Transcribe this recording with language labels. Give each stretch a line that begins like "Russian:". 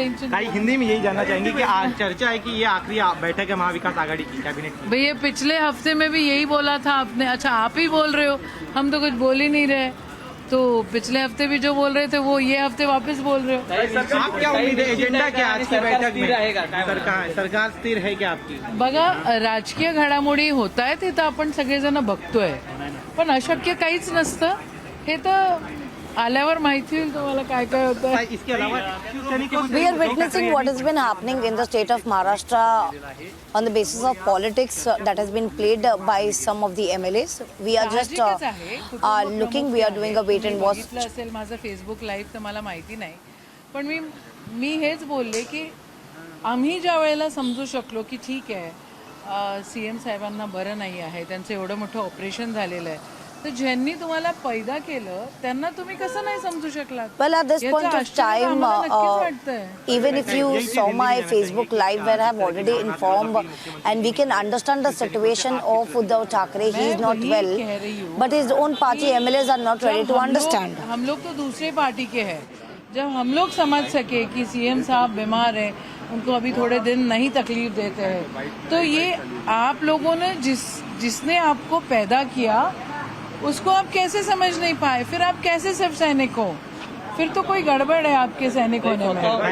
Hindi: ताई हिंदी में यही जानना चाहेंगे कि आज चर्चा है कि ये आखिरी बैठक है महाविकास आघाड़ी की कैबिनेट की। भैया पिछले हफ्ते में भी यही बोला था आपने। अच्छा, आप ही बोल रहे हो, हम तो कुछ बोल ही नहीं रहे। तो पिछले हफ्ते भी जो बोल रहे थे वो ये हफ्ते वापस बोल रहे हो। आप क्या उम्मीद है एजेंडा क्या आज की बैठक में? सरकार स्थिर है क्या आपकी?
Marathi: बघा, राजकीय घडामोडी होत आहेत हे तर आपण सगळेजण बघतोय, पण अशक्य काहीच नसतं हे तर आल्यावर माहिती होईल तुम्हाला काय काय होतं।
Hindi: इसके अलावा
English: We are witnessing what has been happening in the state of Maharashtra on the basis of politics that has been played by some of the MLAs. We are just looking, we are doing a wait and watch.
Marathi: असेल माझं Facebook live तर मला माहिती नाही, पण मी हेच बोलले की आम्ही ज्या वेळेला समजू शकलो की ठीक आहे सीएम साहेबांना बरं नाही आहे, त्यांचं एवढं मोठं ऑपरेशन झालेलं आहे, तर ज्यांनी तुम्हाला पैदा केलं त्यांना तुम्ही कसं नाही समजू शकलात?
English: Well, at this point of time, even if you saw my Facebook live where I have already informed, and we can understand the situation of Uddhav Thackeray, he is not well, but his own party MLAs are not ready to understand.
Hindi: हम लोग तो दूसरे party के हैं। जब हम लोग समझ सके कि सीएम साहब बीमार हैं, उनको अभी थोड़े दिन नहीं तकलीफ देते हैं, तो ये आप लोगों ने जिसने आपको पैदा किया उसको आप कैसे समझ नहीं पाए? फिर आप कैसे सिर्फ सैनिक हो? फिर तो कोई गडबड आहे आपके सैनिक होने में।